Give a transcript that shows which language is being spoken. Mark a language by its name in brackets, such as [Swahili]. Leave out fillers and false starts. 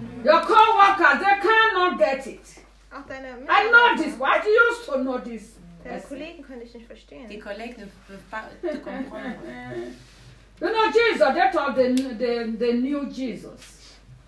[English] Your co-workers, they cannot get it. I know this. Why do you also know this? [French] Tes collègues ne peuvent pas te comprendre. [English] You know Jesus, they talk the new Jesus.